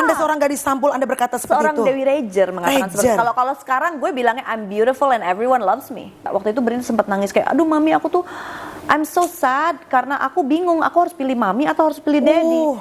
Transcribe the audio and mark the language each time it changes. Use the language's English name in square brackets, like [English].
[Indonesian] Anda seorang gadis sampul, Anda berkata seperti Seorang itu? Dewi Rezer mengatakan seperti itu. Kalau sekarang gue bilangnya [English] I'm beautiful and everyone loves me. [Indonesian] Waktu itu Brin sempat nangis kayak, aduh mami aku tuh [English] I'm so sad [Indonesian] karena aku bingung aku harus pilih mami atau harus pilih daddy.